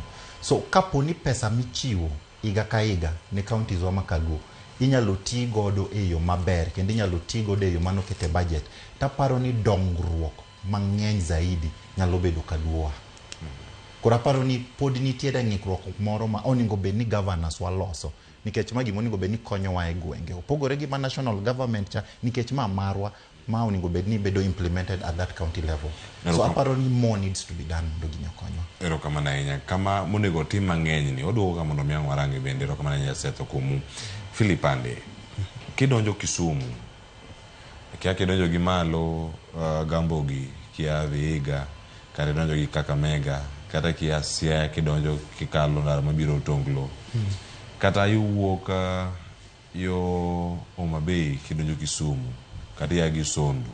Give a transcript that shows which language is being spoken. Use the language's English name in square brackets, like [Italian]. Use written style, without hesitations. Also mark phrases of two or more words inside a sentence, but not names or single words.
[Luo (Kenya and Tanzania)] So kaponi pesa michiwo higa ka higa ne counties wa makaluo inyalo tii godo e yo maber kendo inyalo tii godo e yo manokete budget, taparo ni dongruok mang'eny zaidi nyalo bedo kaluowa. Koro aparo ni pod nitiere ng'ikruok moro ma onego bed ni governors waloso nikech ma gima onego bed ni konyowa e gwenge. Opogore gi ma [English] national government [Luo (Kenya and Tanzania)] cha nikech ma marwa ma onego bed ni bedo [English] implemented at that county level. [Luo (Kenya and Tanzania)] So aparo ni [English] more needs to be done [Luo (Kenya and Tanzania)] mondo gini okonywa. Erokamano ahinya. Kama monego tim mang'eny ni oduogo ka mondo miang warangi bende erokamano ahinya Setho kuomu. Philip Ande, kidonjo Kisumu, kia kidonjo gi malo Gambogi, kia Vihiga, kata donjo gi Kakamega, kata kia Siaya kidonjo kikalo ndara mabiro Otonglo, kata iwuok yo Homa Bay kidonjo Kisumu, kata ia gi Sondu.